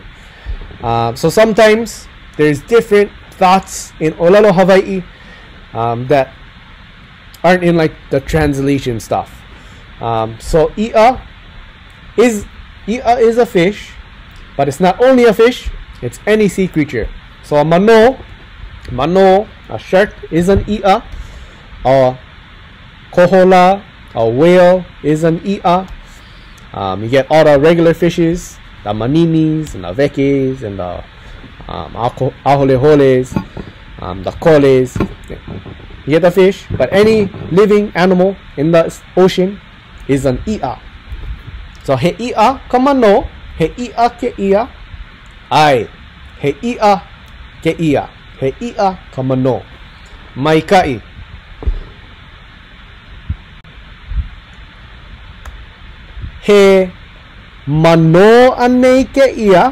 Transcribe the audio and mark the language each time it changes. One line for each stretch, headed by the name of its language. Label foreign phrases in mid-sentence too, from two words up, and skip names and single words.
English: So sometimes there's different thoughts in Olelo Hawaii that aren't in like the translation stuff. So ia is a fish, but it's not only a fish, it's any sea creature. So a mano, a shark is an ia. A kohola, a whale is an ia. You get all the regular fishes, the maninis and the vekes and the aholeholes, the koles. You get the fish, but any living animal in the ocean is an ia.
Hawaiian: So he ia kamano, he ia ke ia. Ai, he ia ke ia. He ia kamano. Mai kai. He mano anei ke ia.